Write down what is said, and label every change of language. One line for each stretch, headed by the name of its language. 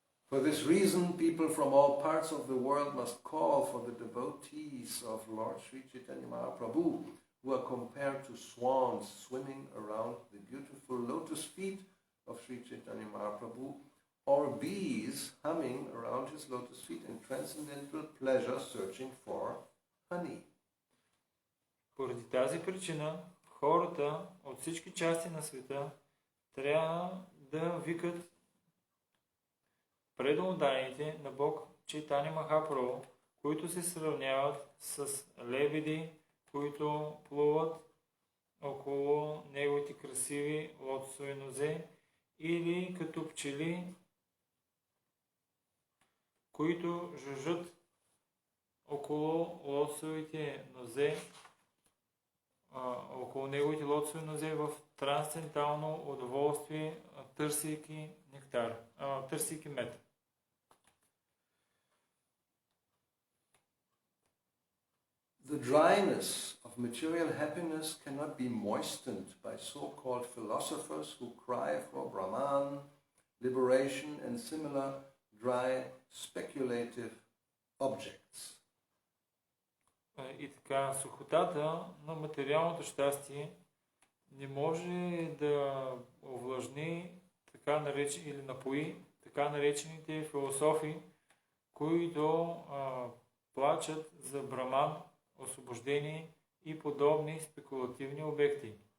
English: For this reason, people from all parts of the world must call for the devotees of Lord Sri Chaitanya Mahaprabhu, who are compared to swans swimming around the beautiful lotus feet of Sri Chaitanya Mahaprabhu, or bees humming around his lotus feet in transcendental pleasure searching for honey.
Bulgarian: Поради тази причина, хората от всички части на света трябва да викат преданните на Бог Чайтаня Махапрабху, които се сравняват с лебеди, които плуват около неговите красиви лотосови нозе, или като пчели, които жужжат около лотосовите нозе, около неговите лотосови нозе в трансцендентално удоволствие, търсейки нектар, търсейки мед.
English: The dryness of material happiness cannot be moistened by so-called philosophers who cry for Brahman, liberation, and similar dry, speculative objects.
Bulgarian: И така, сухотата на материалното щастие не може да овлажни или напои така наречените философи, които плачат за браман, освобождение и подобни спекулативни обекти.